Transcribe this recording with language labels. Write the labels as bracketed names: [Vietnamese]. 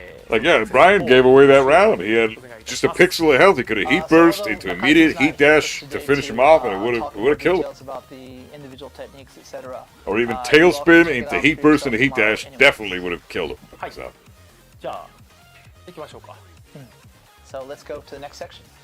[English] Like, yeah, Brian gave away that round. He had just a pixel of health. He could have heat burst into immediate heat dash to finish him off, and it would have killed him. Or even tailspin into heat burst into heat dash definitely would have killed him. So. [Japanese] じゃあ行きましょうか。 [English] So let's go to the next section.